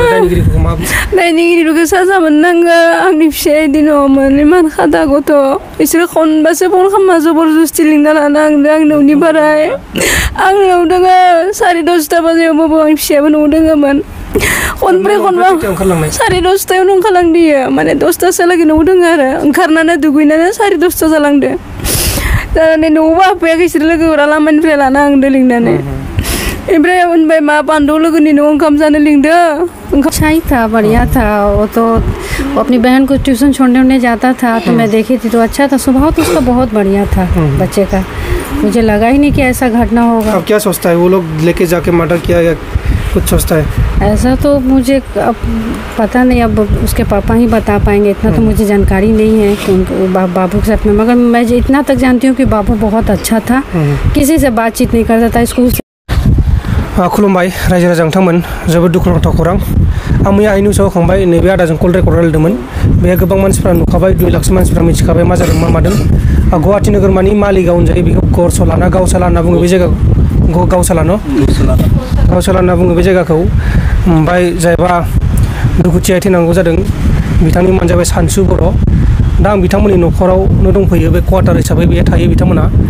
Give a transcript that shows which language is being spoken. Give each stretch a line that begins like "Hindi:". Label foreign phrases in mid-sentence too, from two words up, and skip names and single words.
Bodo: दायनिगिरिखौ साजा मोननांगौ आंनि फिसाया दिनावमोन इमान खादा गथ' बिसोरो खनबासो फन खालामना जबरदस्ति लिंना लाना आंदों आं न'नि बाराय आं न'आव दोङो 10:30 बाजियावबो आंनि फिसायाबो न'आव दोङोमोन खनब्रै खनबा 10:30 ओंखारलांदोयो माने 10:00 लागै न'आव दोङो आरो ओंखारनानै दुगैनानै 10:30 जालांदो जानानै न'आवबो हाबफैयाखै इसोर लोगोफोरा लामानिफ्राय लाना आंदो लिंनानै इब्राय उनबाय मा बांदो लोगोनि न'आव ओंखाम जानो लिंदो
Hindi: अच्छा ही था बढ़िया था वो तो अपनी बहन को ट्यूशन छोड़ने जाता था तो मैं देखी थी तो अच्छा था स्वभाव तो उसका बहुत बढ़िया था बच्चे का मुझे लगा ही नहीं कि ऐसा घटना होगा अब क्या सोचता है वो लोग लेके जाके मर्डर किया या कुछ सोचता है ऐसा तो मुझे अब पता नहीं अब उसके पापा ही बता पाएंगे इतना तो मुझे जानकारी नहीं है कि उनको बाबू के साथ में मगर मैं इतना तक जानती हूँ कि बाबू बहुत अच्छा था किसी से बातचीत नहीं करता था स्कूल
Bodo: खुलुमबाय रायजो राजा नोंथांमोन जोबोद दुखुनांथाव खौरां आं मैया निउसाव होखांबाय नैबे आदाजों कल रेकर्ड रायलायदोंमोन बेहाय गोबां मानसिफ्रा नुखाबाय 2 लाखसो मानसिफ्रा मिथिखाबाय मा जादों मा मादों गुवाहाटी नोगोरमानि मालिगाव होनजायो बेखौ गरसला ना गावसाला होनना बुङो बे जायगाखौ गावसाला न' गावसाला होनना बुङो बे जायगाखौ ओमफ्राय जायबा दुखुथिया थैनांगौ जादों बिथांनि मुङानो जाबाय सानसु बर' दा आं बिथांमोननि न'खरावनो दंफैयो बे क्वार्टार हिसाबै बेहाय थायो बिथांमोना